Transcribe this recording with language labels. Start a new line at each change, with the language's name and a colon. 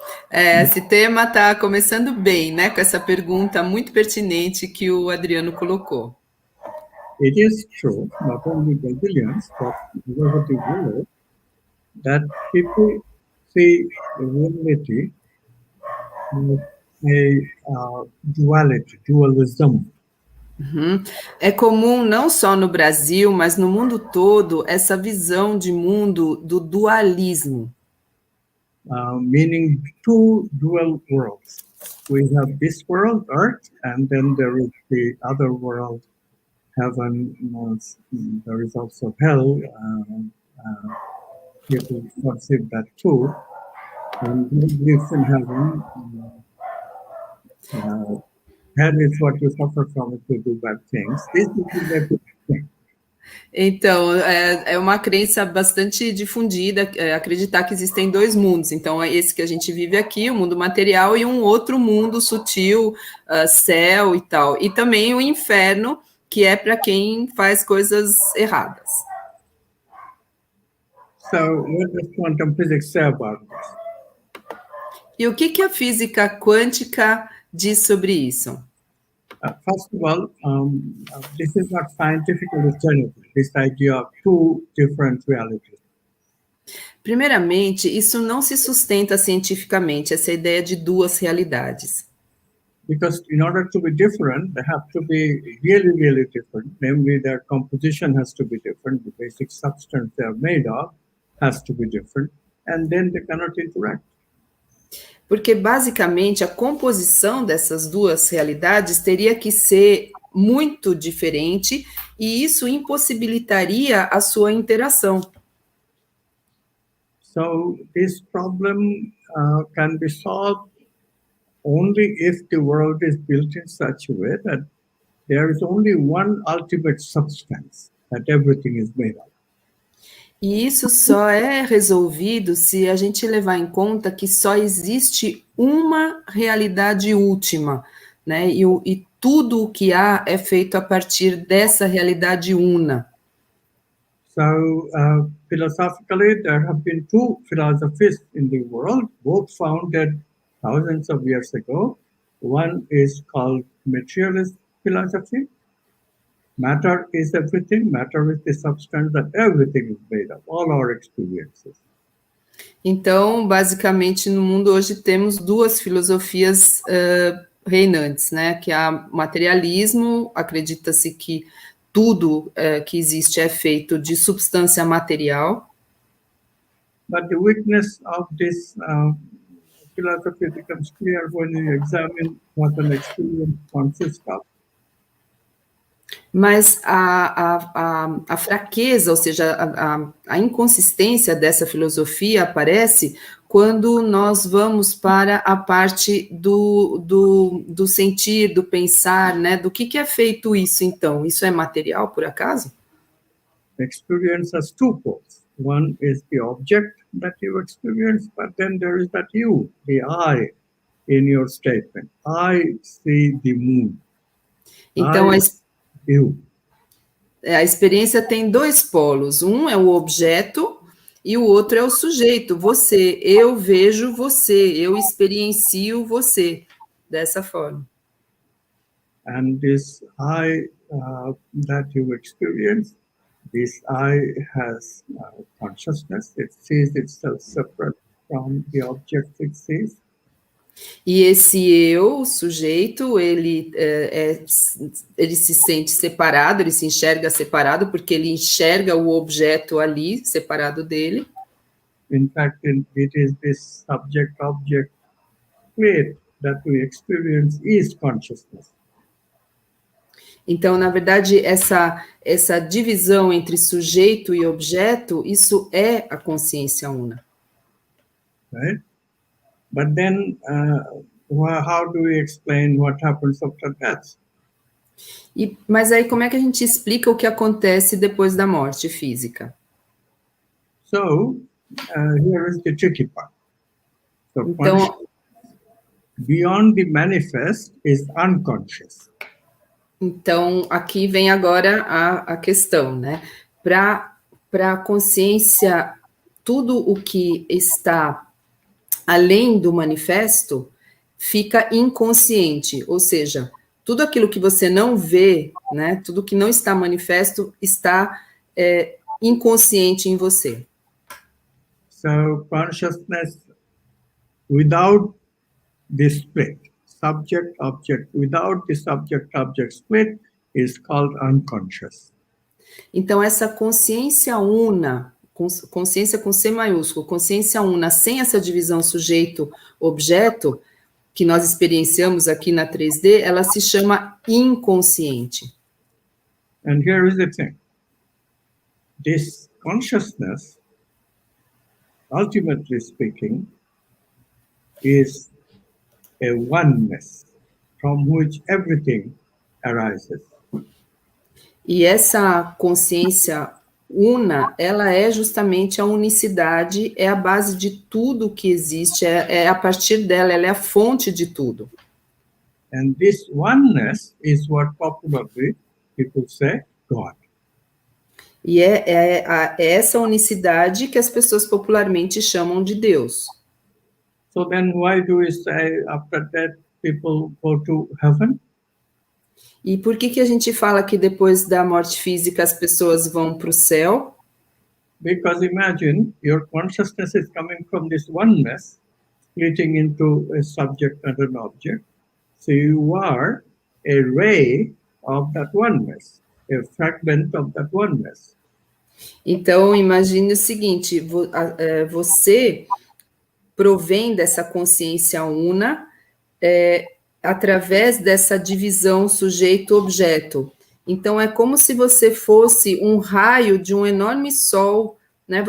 Portuguese: Esse tema está começando bem, né? Com essa pergunta muito pertinente que o Adriano colocou.
English: It is true, not only Brazilians, but all over the world, that people see reality with a dualism. Uhum.
Portuguese: É comum não só no Brasil, mas no mundo todo, essa visão de mundo do dualismo.
English: Meaning 2 dual worlds. We have this world, Earth, and then there is the other world, heaven. There is also hell. People perceive that too. And lives in heaven. Hell is what you suffer from if you do bad things. This is the bad thing.
Portuguese: Então, é uma crença bastante difundida, acreditar que existem dois mundos. Então, é esse que a gente vive aqui, o mundo material, e um outro mundo sutil, céu e tal. E também o inferno, que é para quem faz coisas erradas.
English: So what does quantum physics say about this?
Portuguese: E o que a física quântica diz sobre isso?
English: First of all, this is not scientifically tenable, this idea of two different realities.
Portuguese: Primeiramente, isso não se sustenta cientificamente, essa ideia de duas realidades.
English: Because in order to be different, they have to be really, really different. Namely, their composition has to be different. The basic substance they are made of has to be different. And then they cannot interact.
Portuguese: Porque, basicamente, a composição dessas duas realidades teria que ser muito diferente e isso impossibilitaria a sua interação.
English: So this problem can be solved only if the world is built in such a way that there is only one ultimate substance that everything is made of.
Portuguese: E isso só é resolvido se a gente levar em conta que só existe uma realidade última, né? E tudo o que há é feito a partir dessa realidade una.
English: So philosophically, there have been two philosophies in the world, both founded thousands of years ago. One is called materialist philosophy. Matter is everything. Matter is the substance that everything is made of, all our experiences.
Portuguese: Então, basicamente, no mundo hoje temos duas filosofias reinantes, né? Que é o materialismo, acredita-se que tudo que existe é feito de substância material.
English: But the weakness of this philosophy becomes clear when you examine what an experience consists of.
Portuguese: Mas a fraqueza, ou seja, a inconsistência dessa filosofia aparece quando nós vamos para a parte do sentir, do pensar, né? Do que é feito isso, então? Isso é material, por acaso?
English: Experience has two poles. One is the object that you experience, but then there is that you, the I, in your statement. I see the moon.
Portuguese: Então,
English: You.
Portuguese: A experiência tem dois polos. Um é o objeto e o outro é o sujeito, você. Eu vejo você, eu experiencio você, dessa forma.
English: And this I that you experience, this I has consciousness. It sees itself separate from the object it sees.
Portuguese: E esse eu, o sujeito, ele se sente separado, ele se enxerga separado, porque ele enxerga o objeto ali, separado dele.
English: In fact, it is this subject-object split that we experience is consciousness.
Portuguese: Então, na verdade, essa divisão entre sujeito e objeto, isso é a consciência una.
English: Right? But then, how do we explain what happens after death?
Portuguese: Mas aí, como é que a gente explica o que acontece depois da morte física?
English: So, here is the tricky part. So,
Portuguese: então,
English: beyond the manifest is unconscious.
Portuguese: Então, aqui vem agora a questão, né? Para a consciência, tudo o que está além do manifesto fica inconsciente, ou seja, tudo aquilo que você não vê, né? Tudo que não está manifesto está inconsciente em você.
English: So, consciousness without the split, subject-object, without the subject-object split is called unconscious.
Portuguese: Então, essa consciência una, consciência com C maiúsculo, consciência una, sem essa divisão sujeito-objeto, que nós experienciamos aqui na 3D, ela se chama inconsciente.
English: And here is the thing. This consciousness, ultimately speaking, is a oneness from which everything arises.
Portuguese: E essa consciência una, ela é justamente a unicidade, é a base de tudo que existe, é a partir dela, ela é a fonte de tudo.
English: And this oneness is what popularly people say God.
Portuguese: E é essa unicidade que as pessoas popularmente chamam de Deus.
English: So then why do we say after that people go to heaven?
Portuguese: E por que a gente fala que depois da morte física as pessoas vão para o céu?
English: Because imagine your consciousness is coming from this oneness, splitting into a subject and an object. So you are a ray of that oneness, a fragment of that oneness.
Portuguese: Então, imagine o seguinte, você provém dessa consciência una através dessa divisão sujeito-objeto. Então, é como se você fosse um raio de um enorme sol, né?